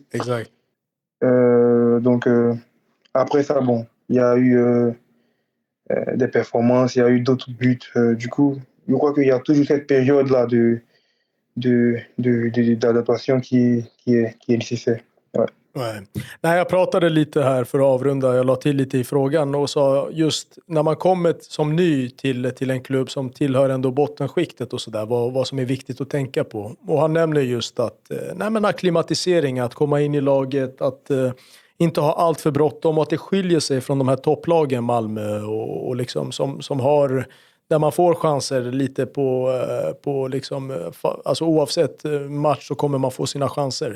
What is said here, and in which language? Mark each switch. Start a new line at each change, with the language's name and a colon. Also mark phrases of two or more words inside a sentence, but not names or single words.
French: Exact. Donc après ça, bon, il y a eu des performances, il y a eu d'autres buts. Du coup, je crois qu'il y a toujours cette période-là d'adaptation qui est nécessaire. Ouais.
Swedish: Nej. Nej, jag pratade lite här för att avrunda. Jag la till lite i frågan och sa just när man kommer som ny till en klubb som tillhör ändå bottenskiktet och sådär, vad som är viktigt att tänka på. Och han nämner just att akklimatisering, att komma in i laget, att inte ha allt för bråttom och att det skiljer sig från de här topplagen Malmö och liksom som har där man får chanser lite på liksom, alltså oavsett match så kommer man få sina chanser.